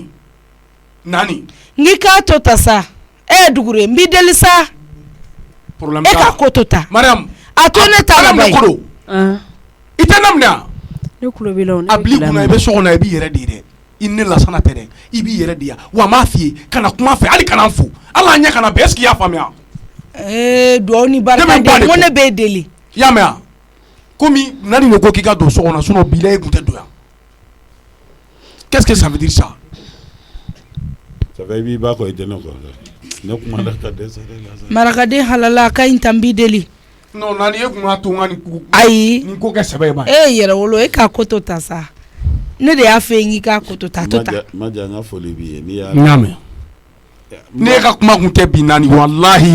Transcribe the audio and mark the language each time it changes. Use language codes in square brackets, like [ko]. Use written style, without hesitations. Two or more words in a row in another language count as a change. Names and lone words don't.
[bm] N k'i k'a to ta sa. Dugure n b'i deli sa. Problème e ka ko to ta. Mariam. A to ne ta la ba ye. I tɛ ne minɛ. Ne kulo b'i la. A bil'i kunna i bɛ so kɔnɔ i b'i yɛrɛ de ye dɛ. I ne Lasana tɛ dɛ. I b'i yɛrɛ de yan. Wa n b'a f'i ye kana kuma fɛ hali kana n fo. Ala ɲɛ kana bɛn [fr] est-ce que [bm] i y'a faamuya. Duwawu ni barika de ko ne b'e deli. I y'a mɛn wa. Komi Nani de ko k'i ka don so kɔnɔ sinon bilahi e kun tɛ don yan. [fr] Qu'est-ce que ça veut dire ça? Ça fait [bm] i b'i ba kɔ i tɛ ne kɔ. Ne kuma da ka dɛsɛ dɛ Lasana. Marakaden halala a ka ɲi tan n b'i deli. Non Nani e kun ka to n ka nin ko. Ayi. Nin ko kɛ sɛbɛ ye ma. Yɛrɛwolo e k'a ko to ta sa. Ne de y'a fɛ n k'i k'a ko to ta to ta. Maja n ka foli b'i ye n'i y'a. N y'a mɛn. Ne ka kuma kun tɛ bi Nani walahi.